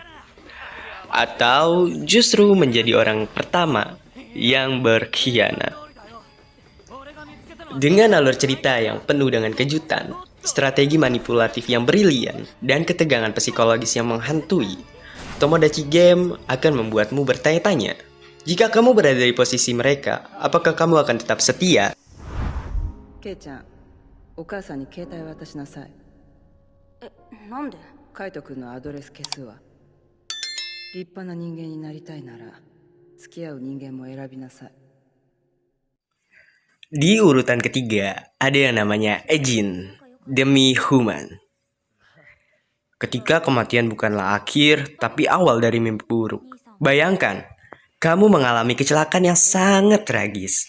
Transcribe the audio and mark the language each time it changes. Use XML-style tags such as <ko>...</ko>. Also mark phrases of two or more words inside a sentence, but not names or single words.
<id>Atau justru menjadi orang pertama yang berkhianat. Dengan alur cerita yang penuh dengan kejutan, strategi manipulatif yang brilian, dan ketegangan psikologis yang menghantui, Tomodachi Game akan membuatmu bertanya-tanya. Jika kamu berada di posisi mereka, apakah kamu akan tetap setia?</id> <ja>ケイちゃん、お母さんに携帯渡しなさい。なんで？カイト君のアドレス消すわ。立派な人間になりたいなら、付き合う人間も選びなさい。</ja> <id>Di urutan ketiga, ada yang namanya Ejin, demi human. Ketika kematian bukanlah akhir, tapi awal dari mimpi buruk. Bayangkan, kamu mengalami kecelakaan yang sangat tragis.</id>